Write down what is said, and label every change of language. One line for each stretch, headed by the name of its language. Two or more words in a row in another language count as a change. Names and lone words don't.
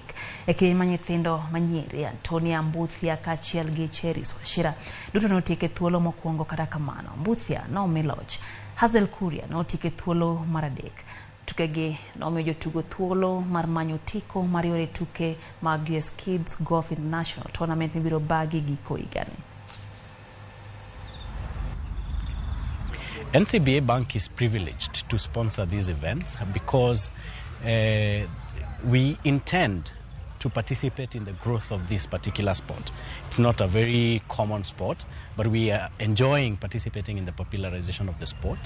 Luo (Kenya and Tanzania): E kind ma nyithindo manyiri Antonia Mbuthia kachiel gi Cheris Washira duto no otike thuolo mokwongo kata kamano Mbuthia no miloch. Hazel Kuria no otike thuolo mar 3. Tukegi no miyo jotugo thuolo mar manyo tiko mar yore tuke mag US Golf International Tournament mibiro bagi giko higani.
English: NCBA Bank is privileged to sponsor these events because we intend to participate in the growth of this particular sport. It's not a very common sport, but we are enjoying participating in the popularization of the sport.